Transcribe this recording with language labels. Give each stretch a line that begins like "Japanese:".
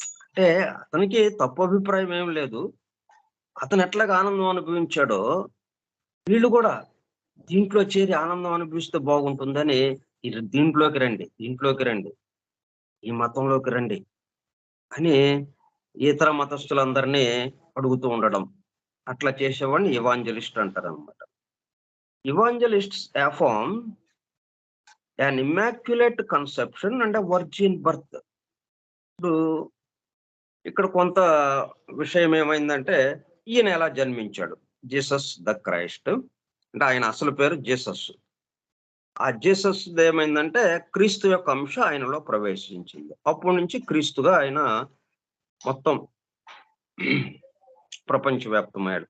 Telugu: అంటే అతనికి తప్పు అభిప్రాయం ఏం లేదు. అతను ఎట్లాగా ఆనందం అనుభవించాడో వీళ్ళు కూడా దీంట్లో చేరి ఆనందం అనుభవిస్తే బాగుంటుందని దీంట్లోకి రండి, ఈ మతంలోకి రండి అని ఇతర మతస్థులందరినీ అడుగుతూ ఉండడం. అట్లా చేసేవాడిని ఇవాంజలిస్ట్ అంటారనమాట.
English: Evangelists affirm an immaculate conception and a virgin birth.
Telugu: ఇప్పుడు ఇక్కడ కొంత విషయం ఏమైందంటే, ఈయన ఎలా జన్మించాడు? జీసస్ ద క్రైస్ట్ అంటే ఆయన అసలు పేరు జీసస్. ఆ జీసస్ ఏమైందంటే క్రీస్తు యొక్క అంశ ఆయనలో ప్రవేశించింది. అప్పటి నుంచి క్రీస్తుగా ఆయన మొత్తం ప్రపంచవ్యాప్తమయ్యాడు.